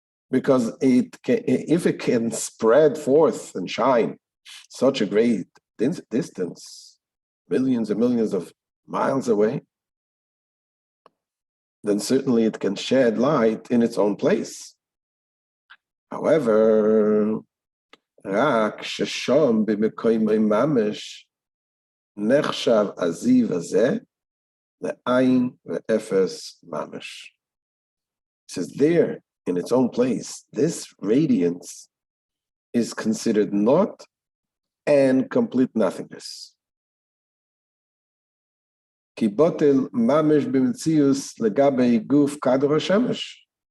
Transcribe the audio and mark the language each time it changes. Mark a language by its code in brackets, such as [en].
[en] because if it can spread forth and shine such a great distance, millions and millions of miles away, then certainly it can shed light in its own place. [he] However, רק ששם במקומי ממש נחשב הזיו הזה לעין ואפס ממש. [en] It says there, in its own place, this radiance is considered naught and complete nothingness. [he] כי בוטל ממש במציאוס לגבי גוף כדור השמש.